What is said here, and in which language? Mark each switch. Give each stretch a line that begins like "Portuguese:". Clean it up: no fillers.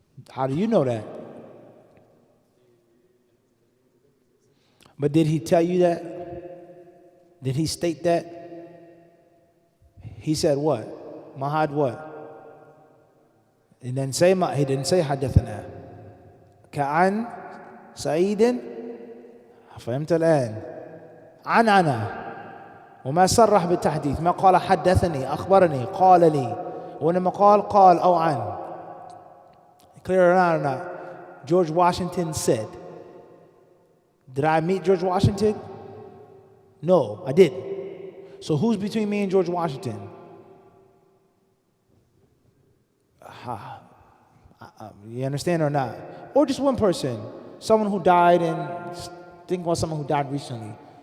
English: How do you know that? But did he tell you that? Did he state that? He said what? Mahad what? He didn't say حدثنا.
Arabic: كعن سعيد فهمت الآن عن أنا وما صرح بالتحديث ما قال حدثني أخبرني قال لي وإنما قال أو عن.
English: Clear or not? George Washington said. Did I meet George Washington? No, I didn't. So who's between me and George Washington? You understand or not? Or just one person. Someone who died, and think about someone who died recently.